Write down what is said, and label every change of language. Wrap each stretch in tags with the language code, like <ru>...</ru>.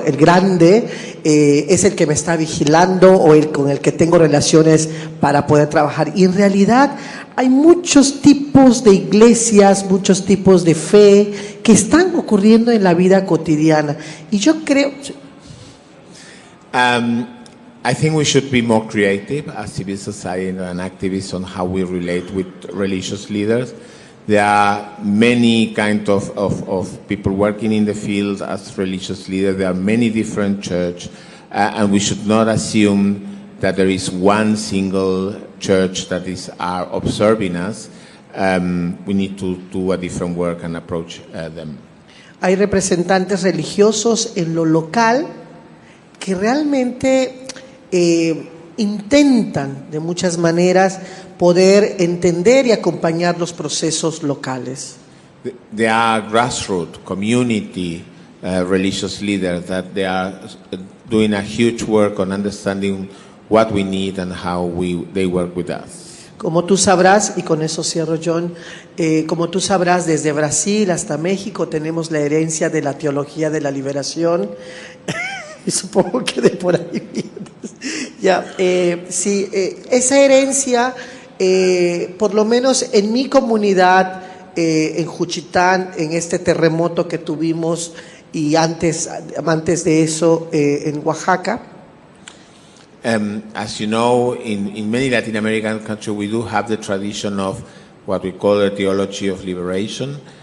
<es>El grande, es el que me está vigilando o el con el que tengo relaciones para poder trabajar. Y en realidad hay muchos tipos de iglesias, muchos tipos de fe que están ocurriendo en la vida cotidiana. Y yo creo...</es> <en>I think we should be more creative as civil society and activists on how we relate with religious leaders. There are many kind of people working in the field as religious leaders. There are many different churches, and we should not assume that there is one single church that are observing us. We need to do a different work and approach them.</en> <es>Hay representantes religiosos en lo local que realmente intentan de muchas maneras poder entender y acompañar los procesos locales.</es> <en>There are grassroots, community religious leaders that they are doing a huge work on understanding what we need and how they work with us.</en> <es>Como tú sabrás, y con eso cierro, John, como tú sabrás, desde Brasil hasta México tenemos la herencia de la teología de la liberación. Y supongo que de por ahí vienes. Sí, esa herencia, por lo menos en mi comunidad, en Juchitán, en este terremoto que tuvimos, y antes de eso en Oaxaca,</es> <en>As you know, in many Latin American countries, we do have the tradition of what we call the theology of liberation.</en>